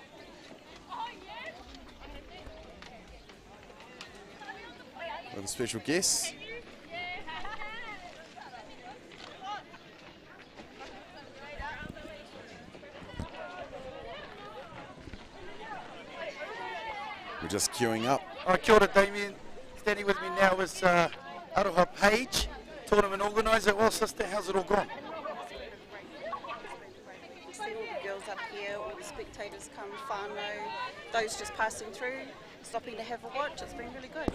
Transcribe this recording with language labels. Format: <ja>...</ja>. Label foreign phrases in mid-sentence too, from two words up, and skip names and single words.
<en>With a special guest. We're just queuing up.</en> <mi>Kia ora, Damien.</mi> <en>Standing with me now is Aroha Page, tournament organiser. Well, sister, how's it all gone? See all the girls up here, all the spectators come, whānau, those just passing through, stopping to have a watch. It's been really good.</en>